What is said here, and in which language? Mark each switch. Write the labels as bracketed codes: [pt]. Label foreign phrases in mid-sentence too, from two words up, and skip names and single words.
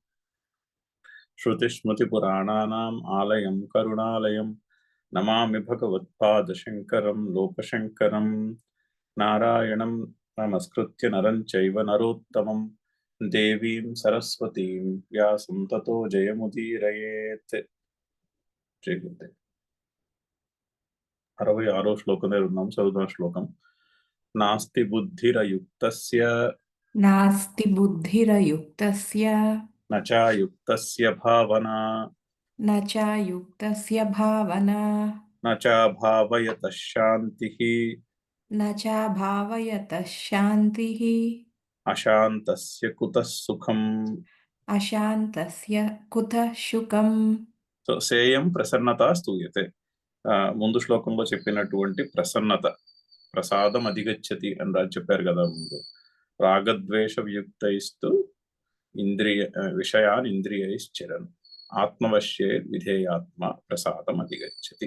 [sa] श्रुतिस्मृतिपुराणानाम् आलयं करुणालयं नमामि भगवत्पादशङ्करं लोकशङ्करं। नारायणं नमस्कृत्य नरं चैव नरोत्तमं देवीं सरस्वतीं व्यासं ततो जयमुदीरयेत्. [te] శ్రీగురుదే 66వ శ్లోకం దగ్గర ఉన్నాం. చదువుదాం శ్లోకం. [sa] నాస్తి బుద్ధిరయుక్తస్య नास्ति बुद्धिरयुक्तस्य न चायुक्तस्य भावना न चायुक्तस्य भावना न चाभावयतः शान्तिः न चाभावयतः शान्तिः अशान्तस्य कुतः सुखम्. अशान्तस्य कुतः सुखम्. సో సేయం ప్రసన్నత స్తూయతే. [te] ముందు శ్లోకంలో చెప్పినటువంటి ప్రసన్నత, [sa] ప్రసాదం అధిగచ్చతి [te] అని చెప్పారు కదా ముందు. [sa] రాగద్వేష వియుక్తైస్తు విషయాన్ ఇంద్రియైశ్చరన్ ఆత్మవశ్యే విధేయాత్మ ప్రసాదం అధిగచ్చతి.